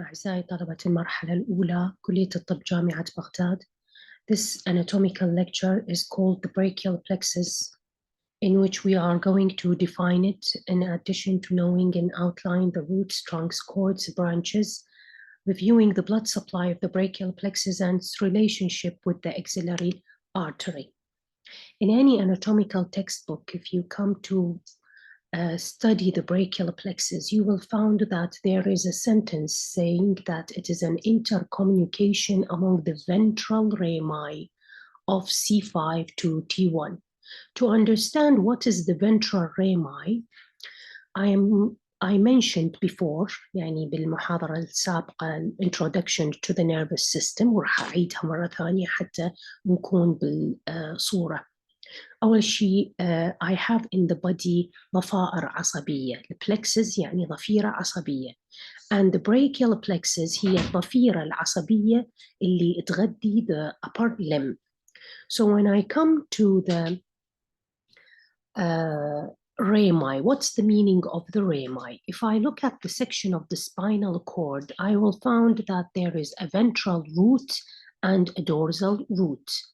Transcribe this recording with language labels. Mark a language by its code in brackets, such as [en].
[ar] أعزائي طلبة المرحلة الأولى كلية الطب جامعة بغداد. [en] This anatomical lecture is called the brachial plexus, in which we are going to define it in addition to knowing and outline the roots, trunks, cords, branches, reviewing the blood supply of the brachial plexus and its relationship with the axillary artery. In any anatomical textbook, if you come to study the brachial plexus, you will find that there is a sentence saying that it is an intercommunication among the ventral rami of C5 to T1. To understand what is the ventral rami, I mentioned before [ar] يعني بالمحاضرة السابقة [en] introduction to the nervous system، [ar] وراح أعيدها مرة ثانية حتى نكون بالصورة. أول شيء [en] I have in the body [ar] ضفائر عصبية. [en] The plexus [ar] يعني ضفيرة عصبية. [en] And the brachial plexus [ar] هي الضفيرة العصبية اللي تغذي [en] the upper limb. So when I come to the rami, what's the meaning of the rami? If I look at the section of the spinal cord, I will find that there is a ventral root and a dorsal root.